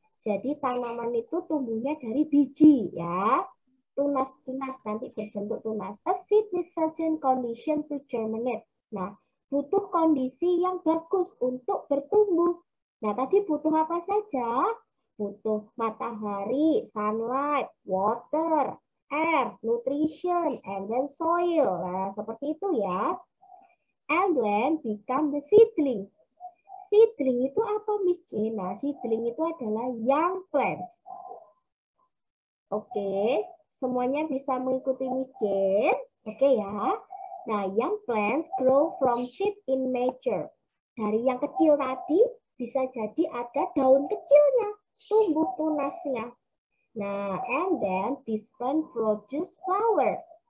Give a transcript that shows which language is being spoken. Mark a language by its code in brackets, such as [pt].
[id] Jadi tanaman itu tumbuhnya dari biji ya. Tunas-tunas nanti berbentuk tunas. [en] A seed with certain condition to germinate. [id] Nah, butuh kondisi yang bagus untuk bertumbuh. Nah, tadi butuh apa saja? Butuh matahari, [en] sunlight, water, air, nutrition, and then soil. [id] Nah, seperti itu ya. [en] And then become the seedling. [id] Seedling itu apa, Miss Jen? Nah, seedling itu adalah [en] young plants. [id] Oke, semuanya bisa mengikuti Miss Jen. Oke ya. [en] Nah, young plants grow from seed in nature. [id] Dari yang kecil tadi bisa jadi ada daun kecilnya, tumbuh tunasnya. [en] Nah, and then this plant produce flower.